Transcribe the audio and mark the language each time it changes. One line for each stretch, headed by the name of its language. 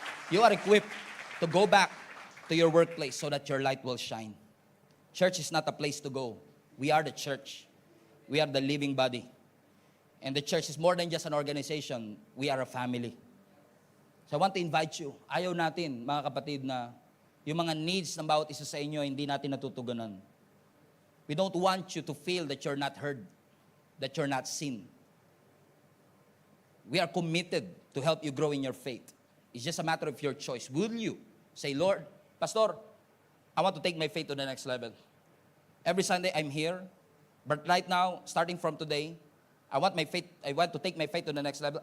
English: You are equipped to go back to your workplace so that your light will shine. Church is not a place to go. We are the church. We are the living body. And the church is more than just an organization. We are a family. So I want to invite you.
Filipino: Ayaw natin, mga kapatid, na yung mga needs ng bawat isa sa inyo, hindi natin natutugunan.
English: We don't want you to feel that you're not heard, that you're not seen. We are committed to help you grow in your faith. It's just a matter of your choice. Will you say, Lord, Pastor, I want to take my faith to the next level. Every Sunday I'm here, but right now, starting from today, I want to take my faith to the next level.